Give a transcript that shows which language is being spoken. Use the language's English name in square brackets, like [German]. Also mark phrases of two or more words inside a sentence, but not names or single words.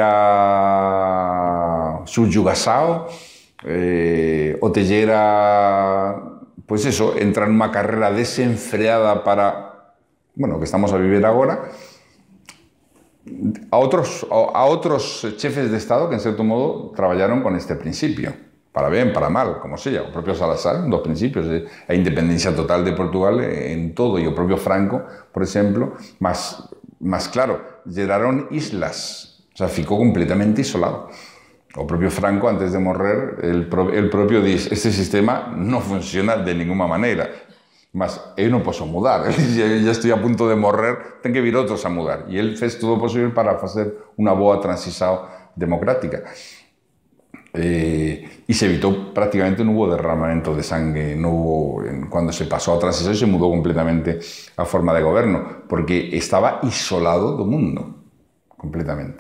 [Galician] gera subyugasao, ou te gera, pues eso, entrar nunha carrera desenfreada para bueno, que estamos a vivir agora, a otros chefes de Estado que, [Spanish] en cierto modo, [Galician] traballaron con este principio. [Spanish] Para bien, para mal, como sea. [Galician] O propio Salazar, dos principios. A independencia total de Portugal en todo. E o propio Franco, por exemplo. Mas claro, geraron islas. O sea, ficou completamente isolado. O propio Franco, antes de morrer, [Spanish] el propio dice, este sistema no funciona de ninguna manera. [Galician] Mas eu non posso mudar, já estou a punto de morrer, ten que vir outros a mudar. E ele fez todo o posible para facer unha boa transición democrática. E se evitou, prácticamente non hubo derramamento de sangue, cando se pasou a transición se mudou completamente a forma de goberno, porque estaba isolado do mundo, completamente.